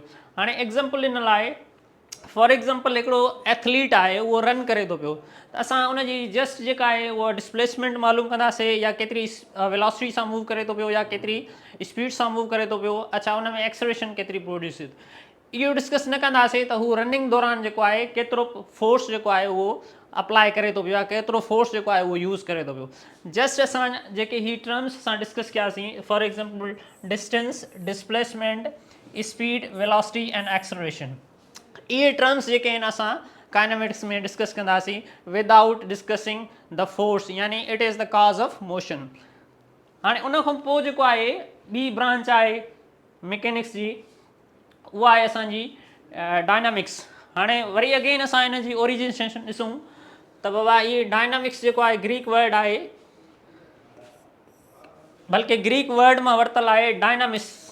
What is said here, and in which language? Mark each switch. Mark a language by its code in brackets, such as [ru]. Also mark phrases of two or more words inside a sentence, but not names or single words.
[sd] हाणे एग्ज़ाम्पल ॾिनल आहे, [en] for example [sd] हिकिड़ो एथलीट आहे उहो रन करे थो पियो, त असां उनजी जस्ट जेका आहे उहा डिस्प्लेसमेंट मालूम कंदासीं या केतिरी वेलोसिटी सां मूव करे थो पियो या केतिरी स्पीड सां मूव करे थो पियो, अच्छा उन में एक्सेलरेशन केतिरी प्रोड्यूस थिए, इहो डिस्कस न कंदासीं त हू रनिंग दौरान जेको आहे केतिरो फोर्स जेको आहे उहो अप्लाई करे थो पियो या केतिरो फोर्स जेको आहे उहो यूज़ करे थो पियो। जस्ट असां जेके ही टर्म्स असां डिस्कस कयासीं, [en] for example distance, displacement, speed, velocity and acceleration, [sd] इहे टर्म्स जेके आहिनि असां काइनामेटिक्स में डिस्कस कंदासीं [en] without discussing the force, [sd] यानी [en] it is the cause of motion. [sd] हाणे उन खां पोइ जेको आहे ॿी ब्रांच आहे मैकेनिक्स जी, उहा आहे असांजी डायनामिक्स। हाणे वरी अगेन असां इन जी ओरिजिनेशन ॾिसूं त बाबा इहे डायनामिक्स जेको आहे [en] Greek word [sd] आहे, बल्कि [en] Greek word [sd] मां वरितलु आहे डायनामिस।